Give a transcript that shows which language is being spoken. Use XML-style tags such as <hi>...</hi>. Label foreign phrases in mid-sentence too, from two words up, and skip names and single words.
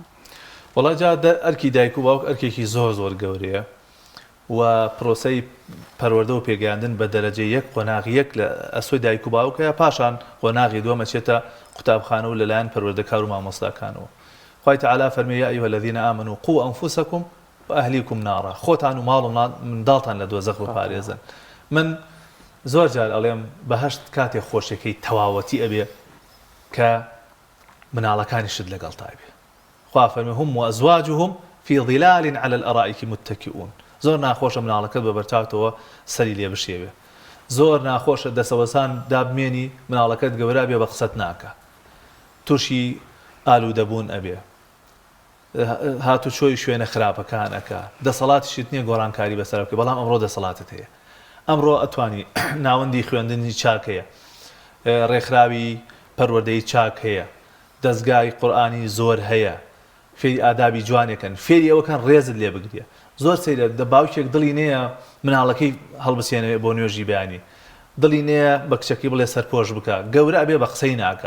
<ckb>وڵا جا ئەرکی دایک و باوک ئەرکێکی زۆر گەورەیە و پرۆسەی پەروەردە و پێگەیاندن بە دەرەجە یەک قۆناغی یەک لە ئەسۆی دایک و باوکەیە پاشان قۆناغی دووەمە چێتە قوتابخانە و لەلایەن پەروەردەکار و مامۆستاکانەوە. خوای تەعالا فەرمێ</ckb> <ar>یا ئەیها الذین آمنوا قوا ئەنفوسەکم وأهلیکم نارا</ar> <ckb>خۆتان و ماڵ و منداڵتان لە دۆزەخ بپارێزن. من زۆر جار ئەڵێم بەهەشت کاتێک خۆشەکەی تەواوەتی ئەبێ کە مناڵەکانی شت لەگەڵ تابێ. خوا فەرمێ</ckb> <ar>هم وأزواجهم في ظلال على الأرائك متكئون.</ar> <ckb>زۆر ناخۆشە مناڵەکەت بە بەرچاوتەوە سەری لێ بشێوێ زۆر ناخۆشە دەسەوەسان دابمێنی مناڵەکەت گەورە بێ بە قسەت ناکە تووشی ئالوودەبوون ئەبێ هاتوچۆی شوێنە خراپەکانەکە دەسەڵاتیشت نییە گۆڕانکاری بەسەر بکە بەڵام ئەمڕۆ دەسەڵاتت هەیە ئەمڕۆ ئەتوانی ناوەندی خوێندنی چاک هەیە ڕێکخراوی پەروەردەی چاک هەیە دەستگای قورئانی زۆر هەیە فێری ئادابی جوانێکن فێری ئەوەکان ڕێزت لێ بگرێ زۆر سەیرە باوکێک دڵی نەیە مناڵەکەی هەڵبسێنێ بۆ نوێژی بەیانی دڵی نەیە بە کچەکەی بڵێ سەرپۆش بکە گەورە ئەبێ بە قسەی ناکە</ckb>